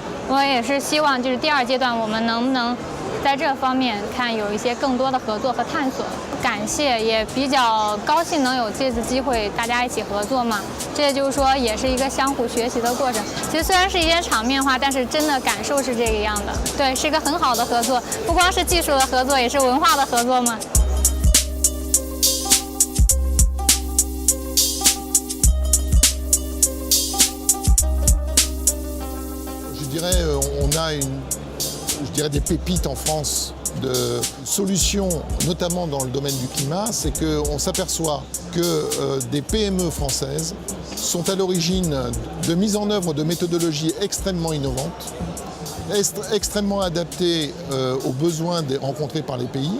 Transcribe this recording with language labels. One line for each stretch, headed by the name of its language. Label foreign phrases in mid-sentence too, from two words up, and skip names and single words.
Chinese: 我也是希望就是第二阶段我们能不能在这方面看有一些更多的合作和探索。感谢，也比较高兴能有这次机会大家一起合作嘛，这就是说也是一个相互学习的过程。其实虽然是一件场面话，但是真的感受是这个样的。对，是一个很好的合作，不光是技术的合作，也是文化的合作嘛。
French: On a des pépites en France de solutions, notamment dans le domaine du climat, c'est qu'on s'aperçoit que des PME françaises sont à l'origine de mise en œuvre de méthodologies extrêmement innovantes, extrêmement adaptées aux besoins rencontrés par les pays.